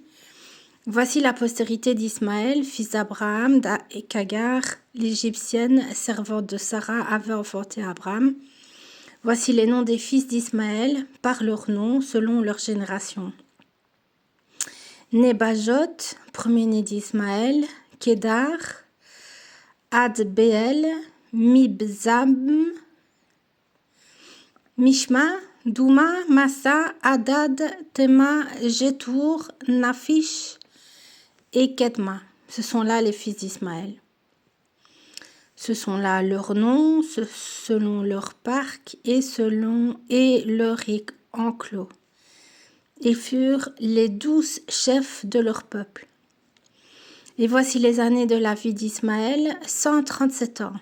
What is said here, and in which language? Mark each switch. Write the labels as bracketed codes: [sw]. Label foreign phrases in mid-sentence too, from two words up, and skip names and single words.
[fr] Voici la postérité d'Ismaël, fils d'Abraham, et qu'Agar, l'Égyptienne, servante de Sarah, avait enfanté Abraham. Voici les noms des fils d'Ismaël, par leurs noms, selon leur génération. Nebajot, premier-né d'Ismaël, Kédar, Ad-Béel, Mibzam, Mishma, Douma, Massa, Hadad, Tema, Jétour, Nafish et Kedma. Ce sont là les fils d'Ismaël. Ce sont là leurs noms, selon leur parc et leur enclos. Ils furent les 12 chefs de leur peuple. Et voici les années de la vie d'Ismaël, 137 ans.